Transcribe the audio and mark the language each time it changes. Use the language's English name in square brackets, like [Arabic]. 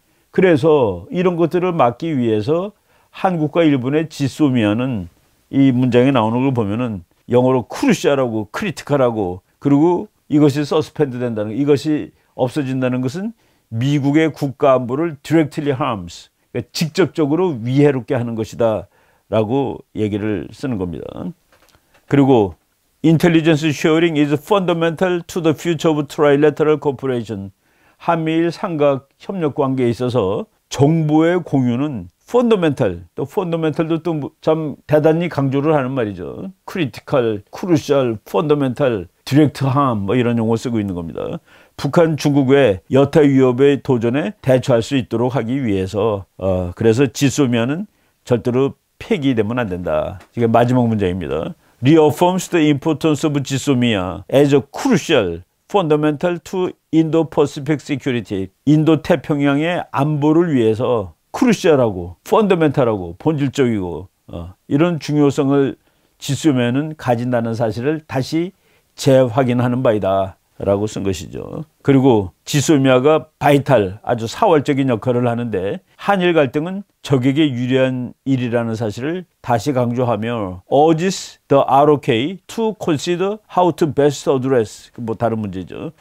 [Korean] 그래서 이런 것들을 막기 위해서 한국과 일본의 지소미아는 이 문장에 나오는 걸 보면은 영어로 크루시아라고 크리티컬하고 그리고 이것이 서스펜드 된다는 이것이 없어진다는 것은 미국의 국가 안보를 [English] directly harms [Korean] 직접적으로 위해롭게 하는 것이다 라고 얘기를 쓰는 겁니다. [English] 그리고 Intelligence sharing is fundamental to the future of trilateral cooperation. [Korean] 한미일 삼각 협력 관계에 있어서 정보의 공유는 fundamental, 또 fundamental도 또 참 대단히 강조를 하는 말이죠. critical, crucial, fundamental, direct harm 뭐 이런 용어 쓰고 있는 겁니다. 북한, 중국의 여타 위협에 도전에 대처할 수 있도록 하기 위해서 그래서 지소미아는 절대로 폐기되면 안 된다. 이게 마지막 문장입니다. [English] Reaffirms the importance of 지소미아 as a crucial, fundamental to Indo-Pacific security. [Korean] 인도 태평양의 안보를 위해서 크루시알하고 펀더멘탈하고 본질적이고 이런 중요성을 지소미아는 가진다는 사실을 다시 재확인하는 바이다 라고 쓴 것이죠. 그리고 지소미아가 바이탈 아주 사활적인 역할을 하는데 한일 갈등은 적에게 유리한 일이라는 사실을 다시 강조하며 [English] urges the ROK to consider how to best address [Korean] 뭐 다른 문제죠.